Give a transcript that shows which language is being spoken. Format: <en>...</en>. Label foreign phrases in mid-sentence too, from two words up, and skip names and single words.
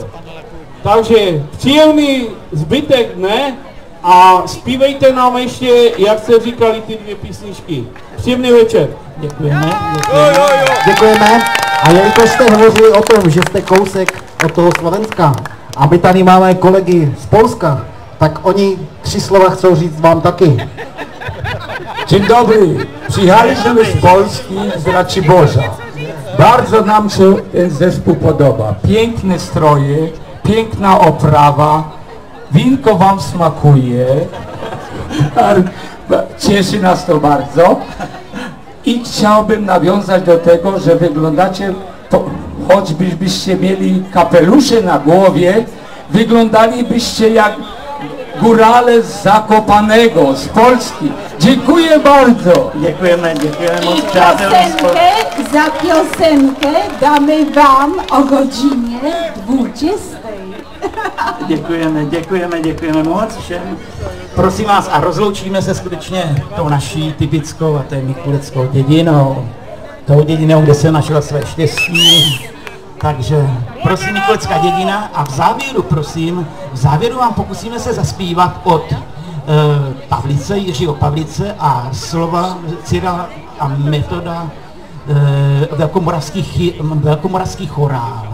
<cs>Takže příjemný zbytek dne a zpívejte nám ještě, jak jste říkali, ty 2 písničky. Příjemný večer. Děkujeme. Děkujeme. A jelikož jste hovořili o tom, že jste kousek od toho Slovenska a my tady máme kolegy z Polska, tak oni 3 slova chcou říct vám taky.</cs> <pl>Dzień dobry, przyjechaliśmy z Polski, z Raciborza. Bardzo nam się ten zespół podoba. Piękne stroje, piękna oprawa, winko wam smakuje. Cieszy nas to bardzo. I chciałbym nawiązać do tego, że wyglądacie, choćbyście mieli kapelusze na głowie, wyglądalibyście jak górale z Zakopanego, z Polski. Dziękuję bardzo.</pl> <cs>Děkujeme moc,</cs> <pl>I</pl> <cs>přátelé.</cs> <pl>za piosenkę damy wam o godzinie 20.</pl> <cs>Děkujeme moc všem. Prosím vás, a rozloučíme se skutečně tou naší typickou a té mikuleckou dědinou. Tou dědinou, kde se našla své štěstí. Takže prosím, mikulecká dědina a v závěru vám pokusíme se zaspívat od Pavlice, Jiřího Pavlice a slova Cyrila a Metoda velkomoravský chorál.</cs>